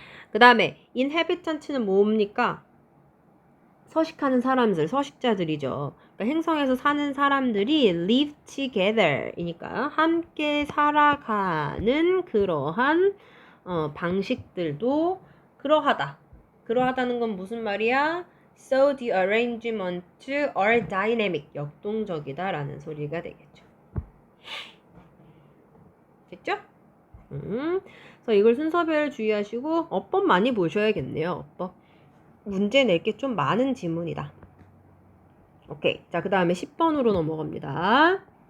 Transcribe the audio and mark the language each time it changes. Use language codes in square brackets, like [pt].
[ko] 그 다음에 inhabitant는 뭡니까? 서식하는 사람들, 서식자들이죠. 그러니까 행성에서 사는 사람들이 [en] live together [ko] 이니까 함께 살아가는 그러한 방식들도 그러하다는 건 무슨 말이야? [en] So the arrangement are dynamic. [ko] 역동적이다 라는 소리가 되겠죠. 됐죠? 그래서 이걸 순서별 주의하시고 어법 많이 보셔야겠네요. 어법. 문제 낼 게 좀 많은 지문이다. 오케이. 자, 그 다음에 10번으로 넘어갑니다.